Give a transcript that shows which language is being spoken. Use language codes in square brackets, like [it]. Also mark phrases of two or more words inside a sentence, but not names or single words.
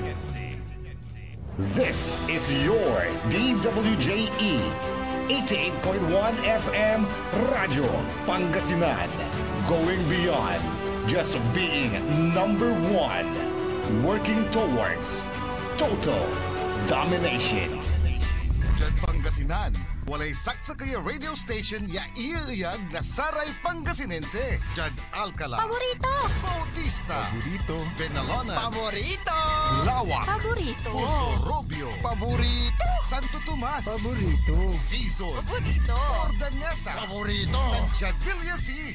[en] This is your DWJE 88.1 FM Radio Pangasinan, going beyond just being number one, working towards total domination. [pag] Diyan Pangasinan, walay saksa kaya radio station ya iyaiyag na Saray Pangasinense. Diyan Alcala, Paborito! Bautista, Paborito. Benalona, Paborito! Lawak, Paborito! Puso Robio, Paborito! Santo Tomas, Paborito. Season, Paborito! Ordaneta, Paborito! Diyan Villasis,